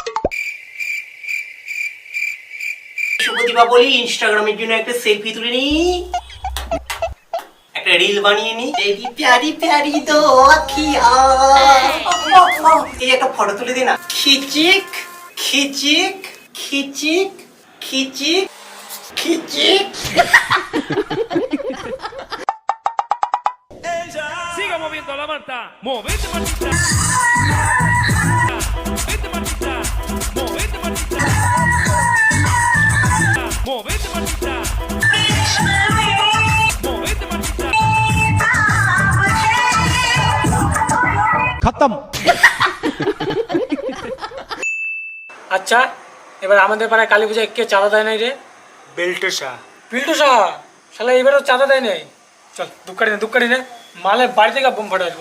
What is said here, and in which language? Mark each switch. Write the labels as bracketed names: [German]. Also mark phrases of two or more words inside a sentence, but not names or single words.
[Bangla] শুভ দীপাবলি, ইনস্টাগ্রামের জন্য একটা সেলফি তুলে নি, একটা রিল বানিয়ে নি। [Hindi] तेरी प्यारी प्यारी दो अँखियाँ, [Bangla] এই একটা ফটো তুলে দে না। খিচিক খিচিক খিচিক খিচিক খিচিক। [Spanish] Siga moviendo la manta. Movete, Martita. Movete, Martita. Movete, Martita. Movete, Martita. Movete, Martita. [Hindi] खत्म। [Bangla] আচ্ছা, এবার আমাদের পাড়ায় কালী পূজায় কে চাঁদা দেয় নাই রে? बेल्ट शाह। পিল্টু শাহ, শালা এবারও চাঁদা দেয় নাই। চল দুঃখ করি না, মালের বাড়ি থেকে বোম ফাটা আসবো।